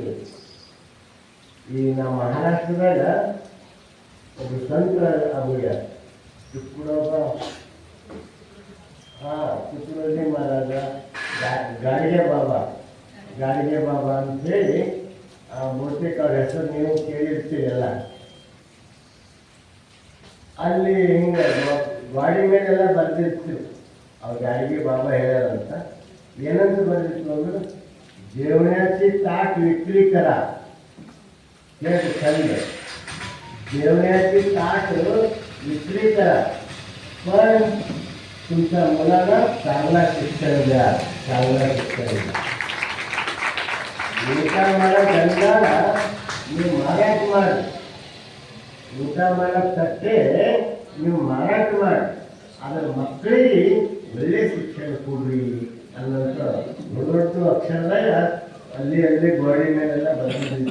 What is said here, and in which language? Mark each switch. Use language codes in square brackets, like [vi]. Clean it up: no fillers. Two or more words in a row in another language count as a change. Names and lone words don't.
[kn] ಈ ನಮ್ಮ ಮಹಾರಾಷ್ಟ್ರದಾಗ ಒಬ್ಬ ಸಂತ ಅಭಯ ತುಕ್ಕಡೋಜಿ ಮಹಾರಾಜ ಗಾಡಿಗೆ ಬಾಬಾ ಅಂತೇಳಿ ಬಹುತೇಕ ಅವ್ರ ಹೆಸರು ನೀವು ಕೇಳಿರ್ತೀರಲ್ಲ. ಅಲ್ಲಿ ಹಿಂಗೆ ಗಾಡಿ ಮೇಲೆಲ್ಲ ಬರ್ದಿರ್ತೀವಿ ಅವ್ರು ಗಾಡಿಗೆ ಬಾಬಾ ಹೇಳ್ಯಾರಂತ. ಏನಂತ ಬರ್ದಿತ್ತು ಅಂದ್ರೆ [mr] जेवणाची ताट विक्री करा. छंद जेवणाची ताट विक्री करा, पण तुमच्या मुलाला चांगला शिक्षण द्या. [kn] ಊಟ ಮಾಡೋ ಗಂಗಾಲ ನೀವು ಮಾರಾಟ ಮಾಡಿ, ಊಟ ಮಾಡೋ ತಟ್ಟೆ ನೀವು ಮಾರಾಟ ಮಾಡಿ, ಅದರ ಮಕ್ಕಳಿಗೆ ಒಳ್ಳೆ ಶಿಕ್ಷಣ ಕೊಡ್ರಿ ಅನ್ನೋಂಥ ದೊಡ್ಡ ಅಕ್ಷರದಾಗ ಅಲ್ಲಿ ಗೋಡೆ ಮೇಲೆಲ್ಲ ಬಂದಿದ್ದೀವಿ.